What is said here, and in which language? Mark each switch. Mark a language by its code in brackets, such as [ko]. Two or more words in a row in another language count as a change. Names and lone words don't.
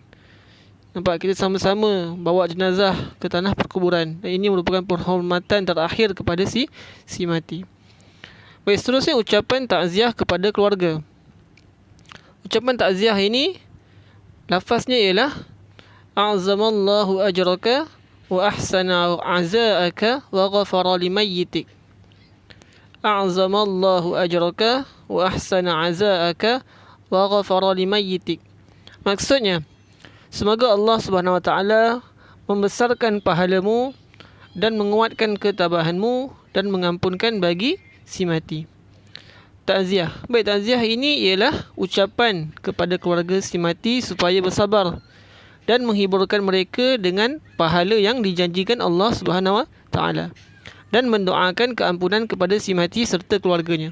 [ms] Nampak, kita sama-sama bawa jenazah ke tanah perkuburan. Dan ini merupakan penghormatan terakhir kepada si mati. Baik, seterusnya ucapan takziah kepada keluarga. Ucapan takziah ini lafaznya ialah [ar] أعظم الله أجرك وأحسن عزاءك وغفر لميتك. أعظم الله أجرك وأحسن عزاءك وغفر لميتك. [ms] Maksudnya, semoga [ar] الله سبحانه وتعالى [ms] membesarkan pahalamu dan menguatkan ketabahanmu dan mengampunkan bagi si mati. Takziah. Baik, takziah ini ialah ucapan kepada keluarga si mati supaya bersabar dan menghiburkan mereka dengan pahala yang dijanjikan [ar] الله سبحانه وتعالى [ms] dan mendoakan keampunan kepada si mati serta keluarganya.